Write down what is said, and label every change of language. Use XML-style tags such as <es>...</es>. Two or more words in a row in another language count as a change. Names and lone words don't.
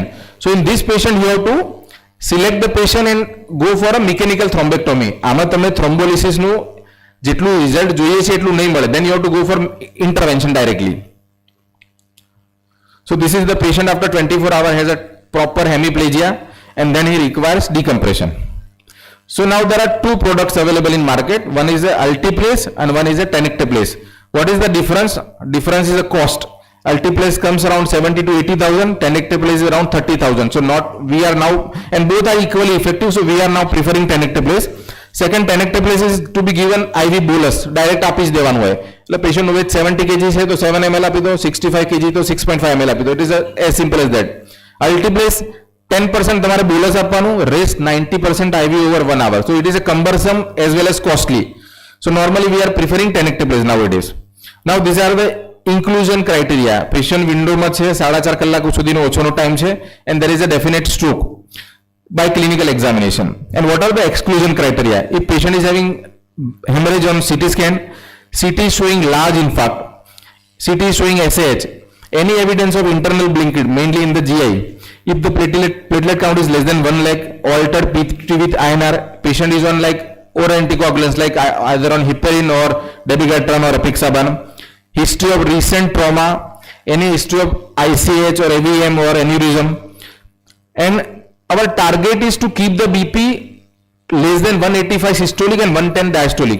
<en>So in this patient you have to select the patient and go for a mechanical thrombectomy.</en> <gu>આમાં તમે thrombolysis નું જેટલું રિઝલ્ટ જોઈએ છે એટલું નહીં મળે</gu> <en>then you have to go for intervention directly. So this is the patient after 24 hours has a proper hemiplegia and then he requires decompression. So now there are 2 products available in market. One is a Altiplace and one is a Tenecteplase. What is the difference? Difference is the cost. Altiplase comes around 70 to 80,000, tenecteplase is around 30,000. So not, we are now, and both are equally effective, so we are now preferring tenecteplase. Second, tenecteplase is to be given IV bolus, direct</en> <gu>આપી જ દેવાનું હોય. એટલે પેશન્ટનું વેટ 70 kg છે તો 7 ml આપી દો, 65 kg તો 6.5 ml આપી દો.</gu> <en>It is as simple as that. Altiplase 10%</en> <gu>તમારે bolus આપવાનું,</gu> <en>rest 90% IV over 1 hour. So it is a cumbersome as well as costly. So normally we are preferring tenecteplase nowadays. Now these are the inclusion criteria. Patient window</en> <gu>માં છે 4.5 કલાક સુધીનો ઓછોનો ટાઈમ છે</gu> <en>and there is a definite stroke by clinical examination. And what are the exclusion criteria? If patient is having hemorrhage on CT scan, CT is showing large infarct, CT is showing SAH, any evidence of internal bleeding, mainly in the GI, if the platelet count is less than 1 lakh, altered PT with INR, patient is on like or anticoagulants like either on heparin or dabigatran or apixaban, history of recent trauma, any history of ICH or AVM or aneurysm, and our target is to keep the BP less than 185 systolic and 110 diastolic.</en>